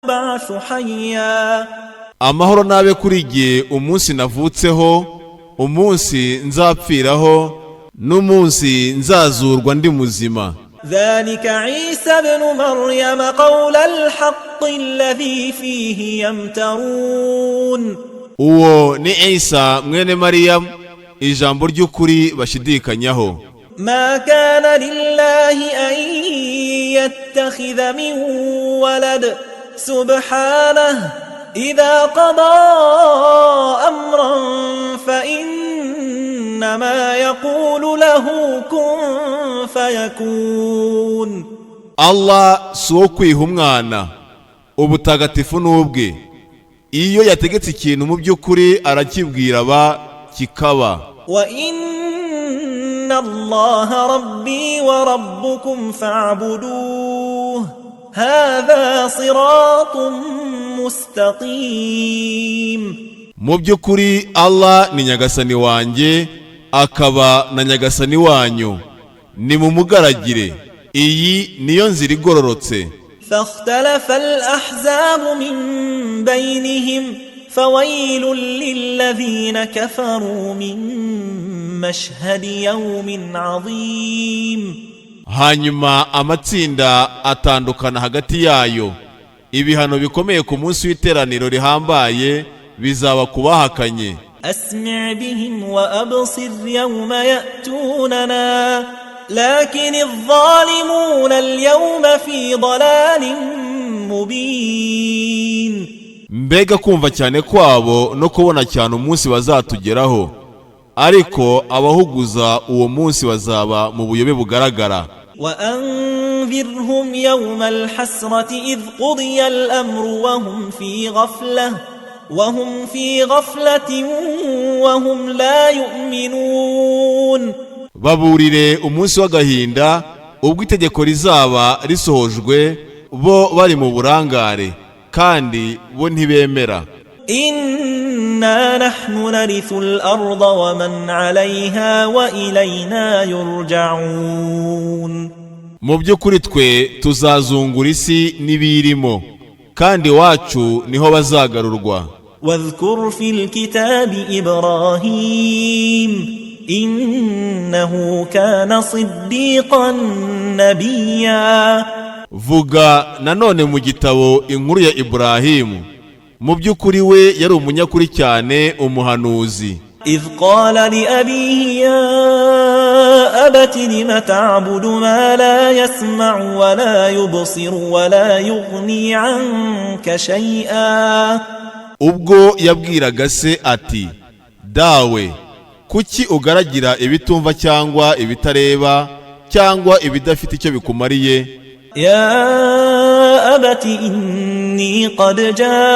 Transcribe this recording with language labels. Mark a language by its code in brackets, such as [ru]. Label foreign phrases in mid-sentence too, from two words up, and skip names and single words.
[ar] أبعث حيا [rw] amahoro nabe kuri jye umunsi navutseho, umunsi nzapfiraho, n'umunsi nzazurwa ndi muzima. [ar] ذلك عيسى بن مريم قول الحق الذي فيه يمترون. [rw] uwo ni Isa mwene Mariyamu, ijambo ry'ukuri bashidikanyaho. [ar] ما كان لله أن يتخذ من ولد سبحانه إذا قضى أمرا فإنما يقول له كن فيكون. [rw] Allah si uwo kwiha umwana, ubutagatifu n'ubwe. Iyo yategetse ikintu mu by'ukuri arakibwira aba kikaba. [ar] وإن الله ربي وربكم فاعبدوه هذا صراط مستقيم. [rw] Mu by'ukuri Allah ni nyagasani wanjye, akaba na nyagasani wanyu, ni mumugaragire. Iyi niyo nzira igororotse. [ar] فاختلف الأحزاب من بينهم فويل للذين كفروا من مشهد يوم عظيم. [rw] Hanyuma amatsinda atandukana hagati yayo. Ibihano bikomeye ku munsi w'iteraniro rihambaye bizaba kubahakanye. [ar] أسمع بهم وأبصر يوم يأتوننا لكن الظالمون اليوم في ضلال مبين. [rw] Mbega kumva cyane kwabo no kubona cyane umunsi bazatugeraho, ariko abahuguza uwo munsi bazaba mu buyobe bugaragara. [ar] وأنذرهم يوم الحسرة إذ قضي الأمر وهم في غفلة وهم لا يؤمنون. [rw] Baburire umunsi w'agahinda ubwo itegeko rizaba risohojwe, bo bari mu burangare kandi bo ntibemera. [ar] إنا نحن نرث الأرض ومن عليها وإلينا يرجعون. [rw] Mu by'ukuri twe tuzazungura isi n'ibirimo, kandi wacu niho bazagarurwa. [ar] واذكر في الكتاب إبراهيم إنه كان صديقا نبيا. [rw] Vuga nanone mu gitabo inkuru ya Ibrahimu, mu by'ukuri we yari umunyakuri cyane, umuhanuzi. [ar] إذ قال لأبيه يا أبت لم تعبد ما لا يسمع ولا يبصر ولا يغني عنك شيئا. [rw] Ubwo yabwiraga se ati, dawe, kuki ugaragira ibitumva cyangwa ibitareba cyangwa ibidafite icyo bikumariye? [ar] يا أبت إني قد جاء